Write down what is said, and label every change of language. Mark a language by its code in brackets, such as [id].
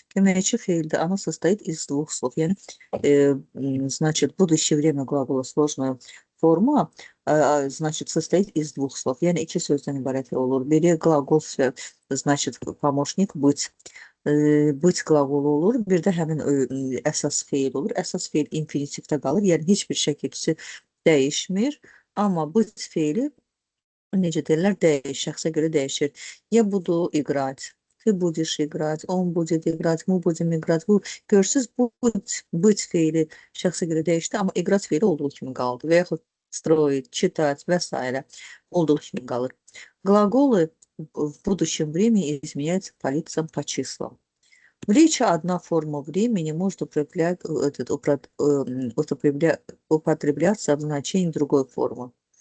[az] Köməkçi feildə [ru] она состоит из двух слов. [az] Yəni, [ru] значит, будущее время глагола сложная forma, значит, состоит из двух слов. [az] Yəni, iki sözdən ibarət olur. Biri qlaqol, [ru] значит, помощник быть. [az] Быть qlaqolu olur. Bir də həmin əsas feil olur. Əsas feil infinitivdə qalır. Yəni, heç bir şəkilçisi dəyişmir. Amma быть feili necə deyirlər, şəxsə görə dəyişir. Ya budur, играть. [ru] Ты будешь играть, он будет играть, мы будем играть. [az] Bu, görürsüz, быть feili şəxsə görə dəyişdi, amma играть feili olduğu kimi qaldı. Və yaxud строить, читать və s. olduğu kimi qalır. [ru] Глаголы в будущем времени изменяются по лицам, по числам. В речи одна форма времени может употребляться в значении другой формы.